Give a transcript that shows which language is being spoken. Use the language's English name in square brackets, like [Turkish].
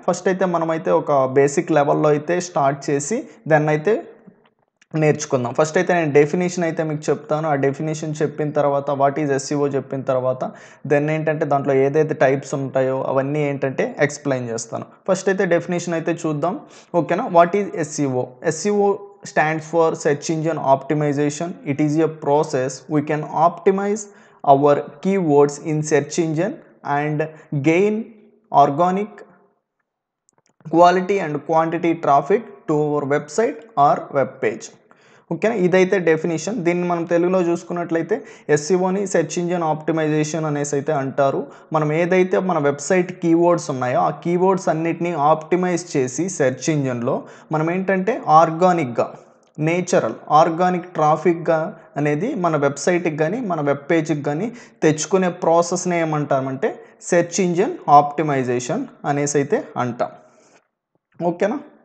[Telugu] First అయితే మనమైతే ఒక బేసిక్ లెవెల్లో అయితే స్టార్ట్ చేసి దాన్ని అయితే నేర్చుకుందాం. ఫస్ట్ అయితే నేను డెఫినేషన్ అయితే మీకు చెప్తాను. ఆ డెఫినేషన్ చెప్పిన తర్వాత [English] what is SEO [Telugu] చెప్పిన తర్వాత దెన్ ఏంటంటే దాంట్లో ఏదైతే టైప్స్ ఉంటాయో అవన్నీ ఏంటంటే ఎక్స్ప్లెయిన్ చేస్తాను. ఫస్ట్ అయితే డెఫినేషన్ అయితే చూద్దాం. ఓకేనా? [English] What is SEO? SEO stands for search engine optimization. It is a process we can optimize our keywords in search engine and gain organic quality and quantity traffic to our website or web page. [Telugu] ఓకేనా? ఇదైతే definition. దీన్ని మనం తెలుగులో చూసుకున్నట్లయితే ఎస్ఈఓని search engine optimisation అనేసి అయితే అంటారు. మనం ఏదైతే మన వెబ్సైట్ కీవర్డ్స్ ఉన్నాయో ఆ కీవర్డ్స్ అన్నిటినీ ఆప్టిమైజ్ చేసి సెర్చ్ ఇంజిన్లో మనం ఏంటంటే ఆర్గానిక్గా ఆర్గానిక్ ట్రాఫిక్గా అనేది మన వెబ్సైట్కి కానీ మన వెబ్ పేజ్కి కానీ తెచ్చుకునే ప్రాసెస్ని ఏమంటామంటే సెర్చ్ ఇంజిన్ ఆప్టిమైజేషన్ అనేసి అయితే అంటాం. ఓకేనా?